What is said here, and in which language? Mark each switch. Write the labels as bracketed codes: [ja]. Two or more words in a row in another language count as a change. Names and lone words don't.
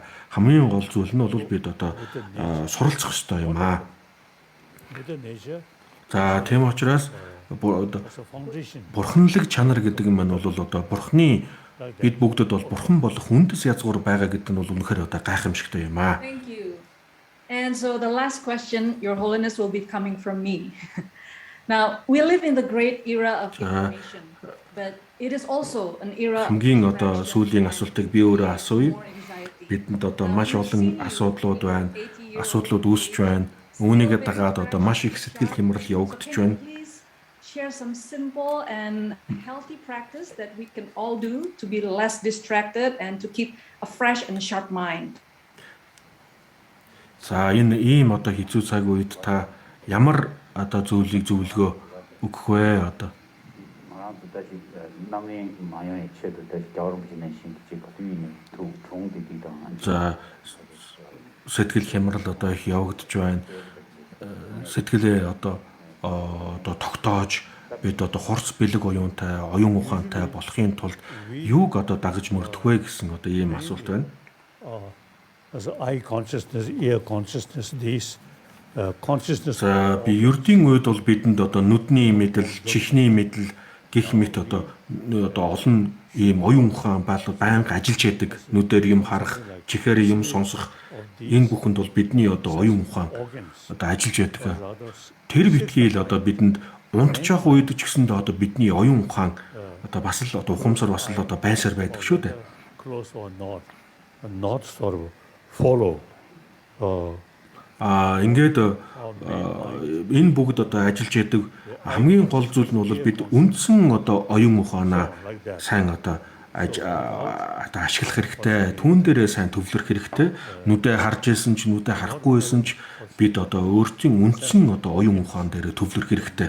[mn] Хамгийн гол зүйл нь бол бид одоо суралцах ёстой юм аа. За тийм учраас бурханлаг чанар гэдэг юм маань бол одоо бурхны бид бүгдэд бол бурхан болох үндэс язгуур байгаа гэдэг нь бол үнэхээр одоо гайхамшигтай юм аа. [en] Thank you. And so the last question, Your Holiness, will be coming from me. Now, we live in the great era of information, but it is also an era of [mn] хамгийн одоо сүүлийн асуултыг би өөрөө асууя. Бидэнд одоо маш олон асуудлууд байна. Асуудлууд үүсэж байна. Үүнийгээ дагаад одоо маш их сэтгэл хямрал явагдаж байна. [en] Share some simple and healthy practice that we can all do to be less distracted and to keep a fresh and sharp mind. [mn] За энэ ийм одоо хэцүү цаг үед та ямар одоо зөвлөгөө өгөх вэ одоо? За сэтгэл хямрал одоо их явагдаж байна. Сэтгэлээ одоо тогтоож бид одоо хурц бэлэг оюунтай, оюун ухаантай болохын тулд юуг одоо дагаж мөрдөх вэ гэсэн одоо ийм асуулт байна. [en] As eye consciousness, ear consciousness, these consciousness. [mn] Би ердийн үед бол бидэнд одоо нүдний мэдэл, чихний мэдэл гэх мэт одоо олон ийм оюун ухаан байнга ажиллаж яадаг. Нүдээр юм харах, чихээр юм сонсох энэ бүхэнд бол бидний одоо оюун ухаан одоо ажиллаж яадаг. Тэр битгий л одоо бидэнд унтчих үед ч гэсэндээ одоо бидний оюун ухаан одоо бас л одоо ухамсар бас л одоо байсаар байдаг шүү дээ. [en] Close or not sort of follow. [mn] Ингээд энэ бүгд одоо ажиллаж яадаг хамгийн гол зүйл нь бол бид үндсэн одоо оюун ухаанаа сайн одоо ашиглах хэрэгтэй. Түүн дээрээ сайн төвлөрөх хэрэгтэй. Нүдэ харж исэн ч нүдэ харахгүй байсан ч бид одоо өөрсдийн үндсэн одоо оюун ухаан дээрээ төвлөрөх хэрэгтэй.